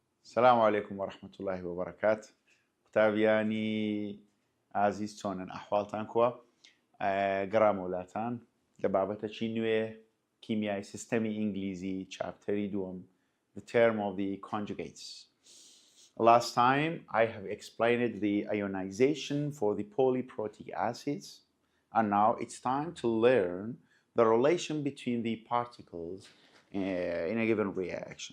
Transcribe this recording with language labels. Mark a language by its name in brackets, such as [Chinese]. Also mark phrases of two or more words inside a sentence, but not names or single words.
[Arabic] السلام عليكم ورحمة الله وبركاته. [Central Kurdish] قوتابیانی ئازیز چۆنن ئەحواڵتان کووە؟ گەڕامەولاتان لە بابەتەکی نوێ کیمیای سیستەمی ئینگلیزی چاپتەری دووەم [English] The term of the conjugates. Last time I have explained the ionization for the polyprotic acids, and now it's time to learn the relation between the particles in a given reaction.